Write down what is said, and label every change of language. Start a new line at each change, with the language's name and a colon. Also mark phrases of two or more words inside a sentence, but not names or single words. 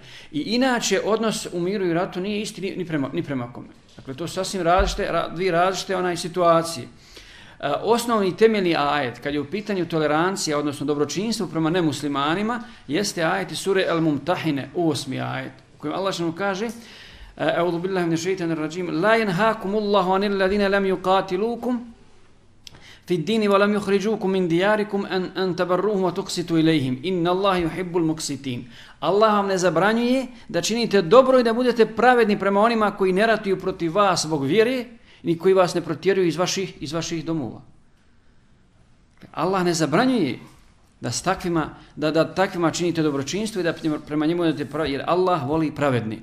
Bosnian: I inače odnos u miru i ratu nije isti ni prema kome. Dakle, to su sasvim dvije različite situacije. Osnovni temeljni ajet, kad je u pitanju tolerancija, odnosno dobročinstvo prema nemuslimanima, jeste ajet iz sure Al-Mumtahine, 8. ajet, u kojem Allah što kaže
Arabic: أعوذ بالله من الشيطان الرجيم لا ينهاكم الله عن الذين لم يقاتلوكم في الدين ولم يخرجوكم من دياركم أن تبروهم وتقسطوا إليهم إن الله يحب المقسطين.
Bosnian: Allah vam ne zabranjuje da činite dobro i da budete pravedni prema onima koji ne ratuju protiv vas zbog vjere ni koji vas ne protjeruju iz vaših domova. Allah ne zabranjuje da takvima činite dobročinstvo i da prema njemu budete pravedni, jer Allah voli pravedni.